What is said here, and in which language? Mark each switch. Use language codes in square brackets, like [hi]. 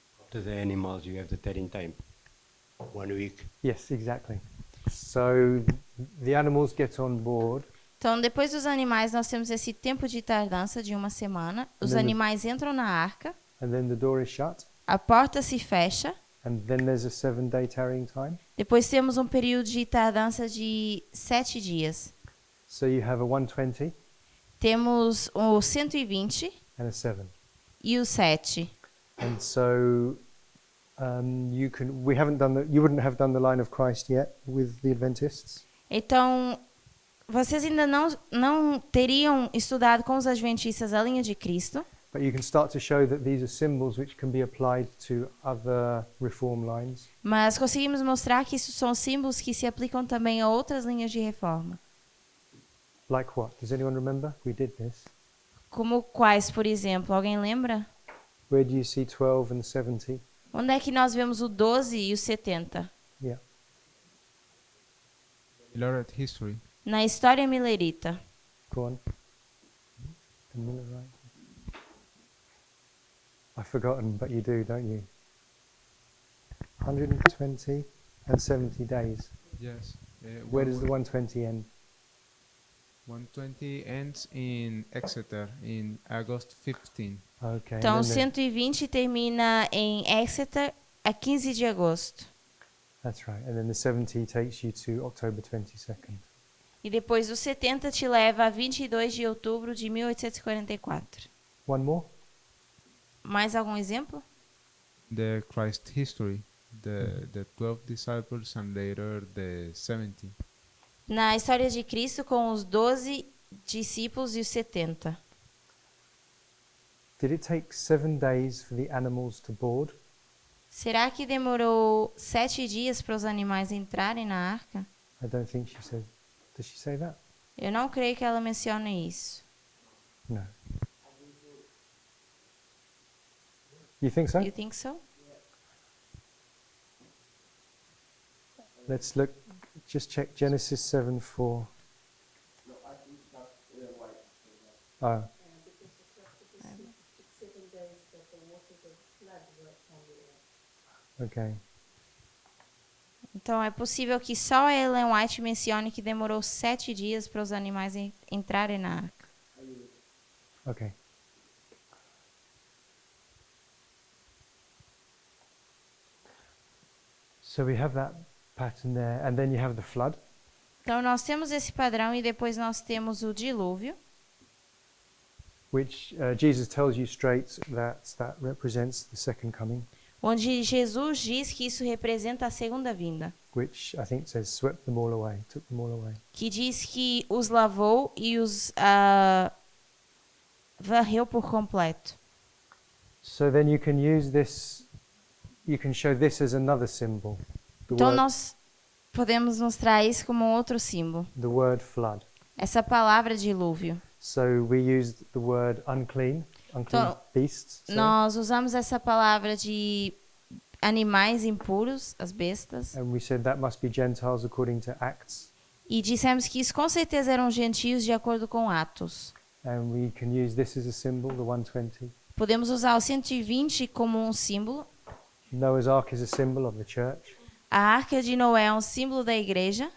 [en] To the animals, you have the tearing time. 1 week. yes, exactly. So the animals get on board. [pt] Então, depois dos animais, nós temos esse tempo de tardança de 1 semana. Os Lembra- animais entram na arca, [en] And then the door is shut, [pt] a porta se fecha. [en] and then there's a 7-day tarrying time. [pt] Depois temos um período de tardança de 7 dias. [en] So you have a 120 [pt] Temos o 120 [en] and a 7. [pt] e o 7. [en] And so you wouldn't have done the line of Christ yet with the Adventists. [pt] Então, vocês ainda não teriam estudado com os adventistas a linha de Cristo, [en] But you can start to show that these are symbols which can be applied to other reform lines. [pt] mas conseguimos mostrar que isso são símbolos que se aplicam também a outras linhas de reforma. [en] Like what? Does anyone remember? We did this. [pt] Como quais, por exemplo? Alguém lembra? [en] Where do you see 12 and 70? [pt] Onde é que nós vemos o 12 e o 70? [en] Yeah. Millerite history. [pt] Na história milerita. [en] Go on. The Millerite. I've forgotten, but you do, don't you? 120 and 70 days. Yes. Where does the 120 end? 120 ends in Exeter in August 15. Okay. [pt] Então, [en] and [pt] o [en] then [pt] 120 termina em Exeter a 15 de agosto. [en] that's right. And then the 70 takes you to October 22nd. [pt] E E depois os 70 te leva a 22 de outubro de 1844. [en] One more? [pt] Mais algum exemplo? [en] The Christ history, the 12 disciples and later the 70. [pt] Na história de Cristo com os 12 discípulos e os 70. [en] Did it take 7 days for the animals to board? [pt] Será que demorou 7 dias para os animais entrarem na arca? [en] I don't think she said. Does she say that? [pt] Eu não creio que ela mencione isso. [en] No. You think so? You think so? Let's look. Just check Genesis 7:4. Oh. Okay. [pt] Então é possível que só a Ellen White mencione que demorou 7 dias para os animais entrarem na arca. [en] Okay. So we have that pattern there, and then you have the flood. [pt] Então nós temos esse padrão e depois nós temos o dilúvio, [en] Which Jesus tells you straight that represents the second coming, [pt] onde Jesus diz que isso representa a segunda vinda, [en] which I think says swept them all away, took them all away. [pt] que diz que os lavou e os varreu por completo. [en] So then you can use this, you can show this as another symbol, [pt] Então nós podemos mostrar isso como um outro símbolo. [en] the word flood. [pt] Essa palavra dilúvio. [en] So we used the word unclean [pt] Então, [en] beasts. sorry. [pt] Nós usamos essa palavra de animais impuros, as bestas, [en] And we said that must be Gentiles according to Acts. [pt] e dissemos que isso com certeza eram gentios de acordo com Atos. [en] And we can use this as a symbol, the 120. [pt] Podemos usar o 120 como um símbolo. [en] Noah's Ark is a symbol of the church. [pt] A arca de Noé é um símbolo da igreja.